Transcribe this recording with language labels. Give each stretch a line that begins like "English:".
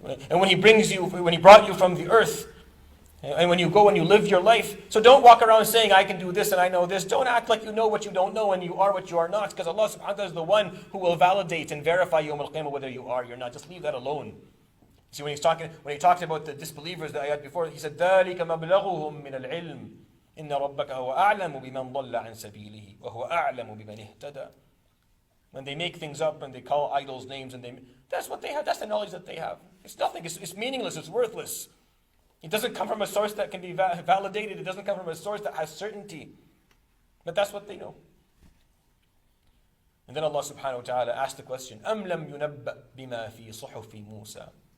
English: And when He brought you from the earth. And when you go and you live your life. So don't walk around saying, I can do this and I know this. Don't act like you know what you don't know and you are what you are not. Because Allah subhanahu wa ta'ala is the one who will validate and verify Yawm al-Qiyamah whether you are or you're not. Just leave that alone. See, when he talked about the disbelievers, the ayat before, He said,
Arabic: ذَلِكَ مَبْلَغُهُم مِّنَ الْعِلْمِ إِنَّ رَبَّكَ هُوَ أَعْلَمُ بِمَنْ ضَلَّ عَنْ سَبِيلِهِ وَهُوَ أَعْلَمُ بِمَنِ اهْتَدَى.
English: When they make things up and they call idols names, that's what they have. That's the knowledge that they have. It's nothing. It's meaningless. It's worthless. It doesn't come from a source that can be validated. It doesn't come from a source that has certainty. But that's what they know. And then Allah subhanahu wa ta'ala asked the question,
Arabic: أَمْ لَمْ يُنَبَّأْ بِمَا فِي صُحُفِ مُوسَى.